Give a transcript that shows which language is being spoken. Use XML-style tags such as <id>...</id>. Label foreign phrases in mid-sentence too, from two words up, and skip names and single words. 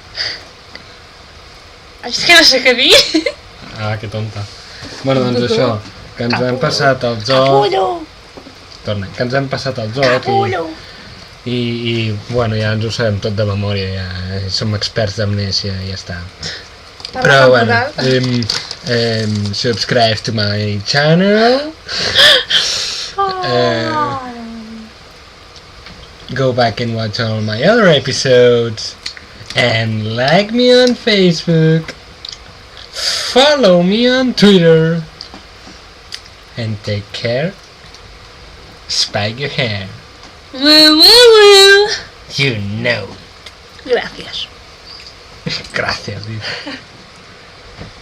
<ca>És que no sé què dir. Ah, que tonta. Bueno, doncs això, que ens hem passat el joc... Capullo! Torna, que ens hem passat el joc Capullo! i bueno, ja ens ho sabem tot de memòria, ja som experts d'amnèsia i ja està. Però bueno,</ca> <en>subscribe to my channel. Go back and watch all my other episodes. And like me on Facebook. Follow me on Twitter. And take care. Spike your hair. Woo, woo, woo. You know.</en> <ca>Gràcies. Gràcies, diu.</ca>